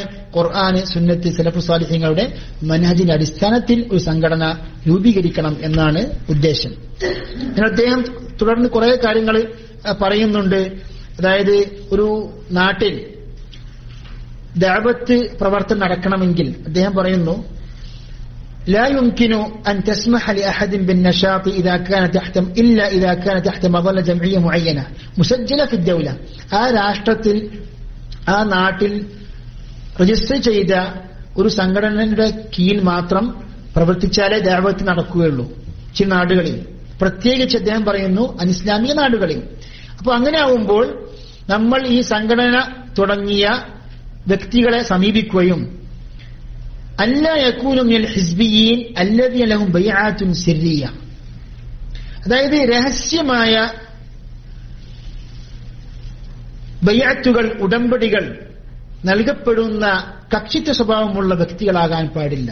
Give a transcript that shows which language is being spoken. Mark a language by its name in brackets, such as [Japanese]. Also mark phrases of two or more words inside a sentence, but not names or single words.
[Malayalam] ഖുർആന് സുന്നത്ത് സലഫ് സാലിഹ്യങ്ങളുടെ മനഹജിന്റെ അടിസ്ഥാനത്തിൽ ഒരു സംഘടന രൂപീകരിക്കണം എന്നാണ് ഉദ്ദേശം. അദ്ദേഹം തുടർന്ന് കുറെ കാര്യങ്ങൾ പറയുന്നുണ്ട്. അതായത് ഒരു നാട്ടിൽ ദഅവത്ത് പ്രവർത്തനം നടക്കണമെങ്കിൽ അദ്ദേഹം പറയുന്നു, [Arabic] لا يمكن أن تسمح لأحد بالنشاط إذا كان تحت مظلة جمعية معينة مسجلة في الدولة. [Malayalam] രാഷ്ട്രത്തിൽ ആ നാട്ടിൽ രജിസ്റ്റർ ചെയ്ത ഒരു സംഘടനയുടെ കീഴിൽ മാത്രം പ്രവർത്തിച്ചാലേ ദഅവത്ത് നടക്കുകയുള്ളൂ. ചില നാടുകളിൽ, പ്രത്യേകിച്ച് അദ്ദേഹം പറയുന്നു അനിസ്ലാമിക നാടുകളിൽ. അപ്പൊ അങ്ങനെ ആവുമ്പോൾ നമ്മൾ ഈ സംഘടന തുടങ്ങിയ വ്യക്തികളെ സമീപിക്കുകയും [Arabic] ألا يكون من الحزبيين الذين لهم بيعة سرية, [Malayalam] അതായത് രഹസ്യമായ ബൈഅത്തുകൾ, ഉടമ്പടികൾ നൽകപ്പെടുന്ന കക്ഷിത്വ സ്വഭാവമുള്ള വ്യക്തികളാകാൻ പാടില്ല.